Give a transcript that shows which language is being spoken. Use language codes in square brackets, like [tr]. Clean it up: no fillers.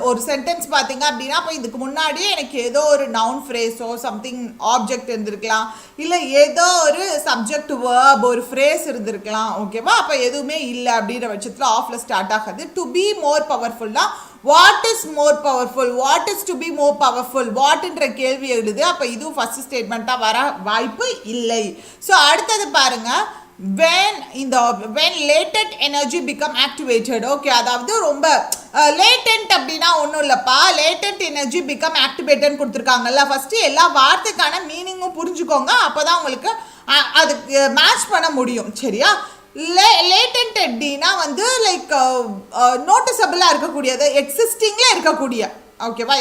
[ta] ஒரு சென்டென்ஸ் பார்த்தீங்க அப்படின்னா அப்போ இதுக்கு முன்னாடியே எனக்கு ஏதோ ஒரு நவுன் ஃப்ரேஸோ சம்திங் ஆப்ஜெக்ட் இருந்திருக்கலாம், இல்லை ஏதோ ஒரு சப்ஜெக்ட் வேர்ப் ஒரு ஃப்ரேஸ் இருந்திருக்கலாம், ஓகேவா? அப்போ எதுவுமே இல்லை அப்படின்ற பட்சத்தில் ஆஃப்ல ஸ்டார்ட் ஆகாது. To be more பவர்ஃபுல்னா [en] what is more powerful, what is to be more powerful, [ta] வாட்ன்ற கேள்வி எழுது. அப்போ இதுவும் ஃபர்ஸ்ட் ஸ்டேட்மெண்ட்டாக வர வாய்ப்பு இல்லை. [en] so [ta] அடுத்தது பாருங்க, [en] when latent energy become activated. [ta] Okay, அதாவது ரொம்ப லேட்டன்ட் அப்படின்னா ஒன்றும் இல்லைப்பா, லேட்டன்ட் எனர்ஜி பிகம் ஆக்டிவேட்டட்னு கொடுத்துருக்காங்கல்ல. ஃபஸ்ட்டு எல்லா வார்த்தைக்கான மீனிங்கும் புரிஞ்சுக்கோங்க, அப்போ தான் உங்களுக்கு அதுக்கு மேட்ச் பண்ண முடியும், சரியா? லேட்டன்ட் அப்படின்னா வந்து லைக் நோட்டிசபிளாக இருக்கக்கூடியது, எக்ஸிஸ்டிங்கில் இருக்கக்கூடிய, ஓகேவா?